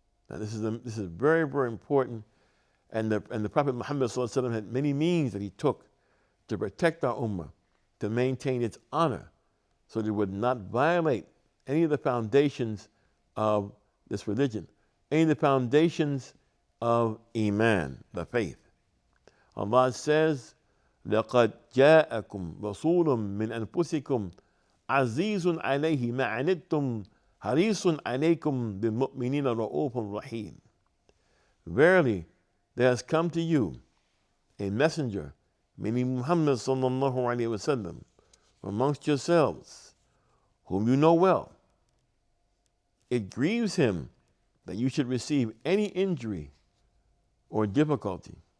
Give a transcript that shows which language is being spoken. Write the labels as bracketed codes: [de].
[en] Now this is very, very important, and the Prophet Muhammad sallallahu alaihi wasallam had many means that he took to protect our ummah, to maintain its honor, so that it would not violate any of the foundations of this religion, any of the foundations of Iman, the faith. Allah says, [ar] لَقَدْ جَاءَكُمْ رَسُولٌ مِّنْ أَنفُسِكُمْ عَزِيزٌ عَلَيْهِ مَا عَنِتُّمْ حَرِيصٌ عَلَيْكُمْ بِالْمُؤْمِنِينَ رَءُوفٌ رَحِيمٌ. [en] Verily, there has come to you a messenger, meaning Muhammad sallallahu alaihi wasallam, amongst yourselves, whom you know well. It grieves him that you should receive any injury or difficulty.